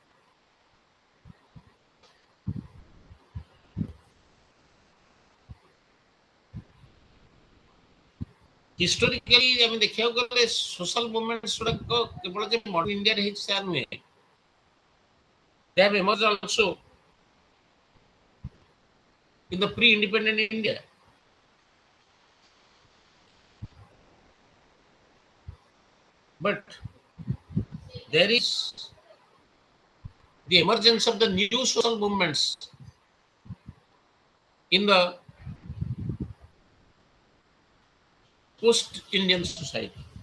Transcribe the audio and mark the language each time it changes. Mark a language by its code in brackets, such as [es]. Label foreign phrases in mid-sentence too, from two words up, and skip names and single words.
[en] Historically, [or] ଆମେ ଦେଖିବାକୁ ଗଲେ [en] social movements [or] ଗୁଡାକ କେବଳ ଯେ modern India ରେ ହେଇଛି ସେୟା ନୁହେଁ. [en] They have emerged also in the pre-independent India. But there is the emergence of the new social movements in the post-Indian society.